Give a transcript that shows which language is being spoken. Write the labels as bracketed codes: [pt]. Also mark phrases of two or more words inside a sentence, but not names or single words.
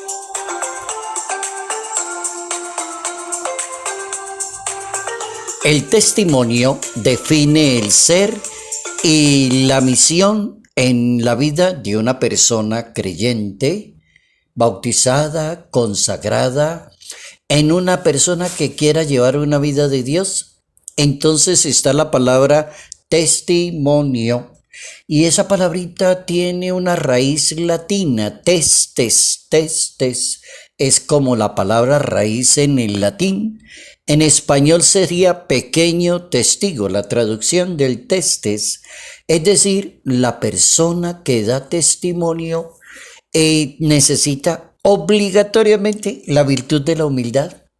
[es] El testimonio define el ser y la misión en la vida de una persona creyente, bautizada, consagrada, en una persona que quiera llevar una vida de Dios. Entonces está la palabra testimonio. Y esa palabrita tiene una raíz latina, testes, testes. Es como la palabra raíz en el latín. En español sería pequeño testigo, la traducción del testes. Es decir, la persona que da testimonio necesita obligatoriamente la virtud de la humildad.